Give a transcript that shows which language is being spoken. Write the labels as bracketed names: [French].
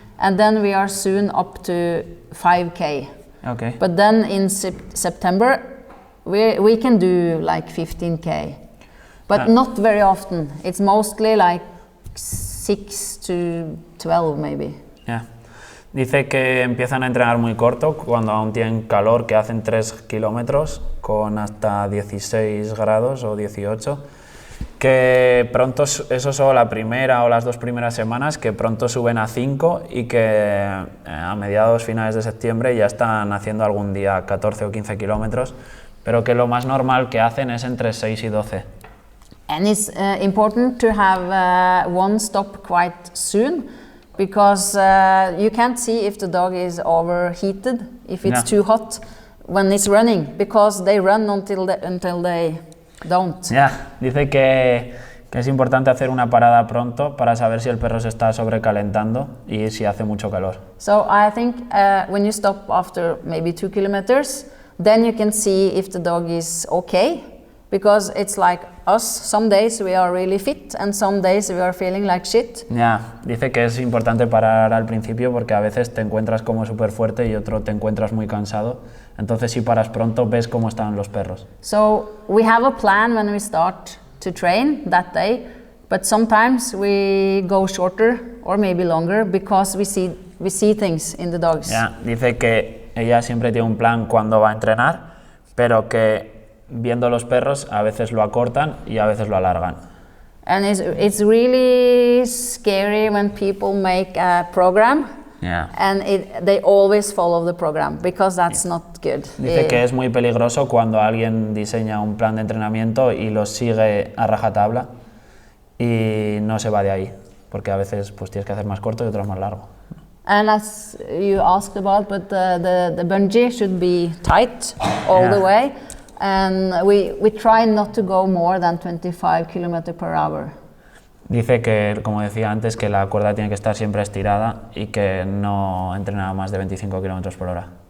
[English] And then we are soon up to 5K. Okay. But then in September, we can do like 15K. But not very often. It's mostly like 6 to 12 maybe. Yeah. [Spanish] Dice que empiezan a entrenar muy corto cuando aún tienen calor, que hacen 3 kilómetros con hasta 16 grados o 18, que pronto, eso solo la primera o las 2 primeras semanas, que pronto suben a 5 y que a mediados finales de septiembre ya están haciendo algún día 14 o 15 kilómetros, pero que lo más normal que hacen es entre 6 y 12. [English] And it's important to have one stop quite soon, because you can't see if the dog is overheated, if it's too hot when it's running, because they run until they don't. Yeah. [Spanish] Dice que es importante hacer una parada pronto para saber si el perro se está sobrecalentando y si hace mucho calor. [English] So I think when you stop after maybe 2 kilometers, then you can see if the dog is okay, because it's like us, some days we are really fit and some days we are feeling like shit. [Spanish] Ya, dice que es importante parar al principio porque a veces te encuentras como súper fuerte y otro te encuentras muy cansado. Entonces si paras pronto ves cómo están los perros. [English] So we have a plan when we start to train that day, but sometimes we go shorter or maybe longer because we see things in the dogs. [Spanish] Ya, dice que ella siempre tiene un plan cuando va a entrenar, pero que viendo los perros a veces lo acortan y a veces lo alargan. [English] And it's really scary when people make a program and they always follow the program, because that's not good. [Spanish] Dice que es muy peligroso cuando alguien diseña un plan de entrenamiento y lo sigue a rajatabla y no se va de ahí, porque a veces pues tienes que hacer más corto y otros más largo. [English] And as you asked about, but the bungee should be tight all the way. And we try not to go more than 25 km per hour. [Spanish] Dice que, como decía antes, que la cuerda tiene que estar siempre estirada y que no entrena más de 25 km por hora.